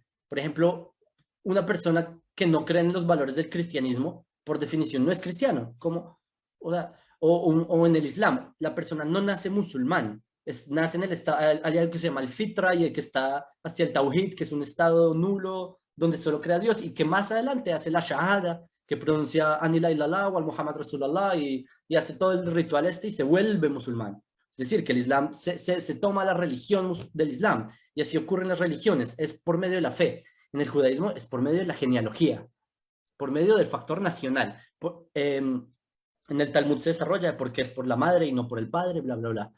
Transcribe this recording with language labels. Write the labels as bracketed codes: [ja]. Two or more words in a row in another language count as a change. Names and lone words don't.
[es] Por ejemplo, una persona que no cree en los valores del cristianismo, por definición, no es cristiano, como, o en el Islam, la persona no nace musulmán, nace en el estado, hay algo que se llama el fitra y el que está hacia el tawhid, que es un estado nulo donde solo crea Dios y que más adelante hace la shahada, que pronuncia [ar] أنلا إلا الله و آل محمد رسول الله [es] y hace todo el ritual y se vuelve musulmán. Es decir, que el Islam se toma la religión del Islam y así ocurren las religiones, es por medio de la fe. En el judaísmo es por medio de la genealogía, por medio del factor nacional. En el Talmud se desarrolla porque es por la madre y no por el padre, bla, bla, bla.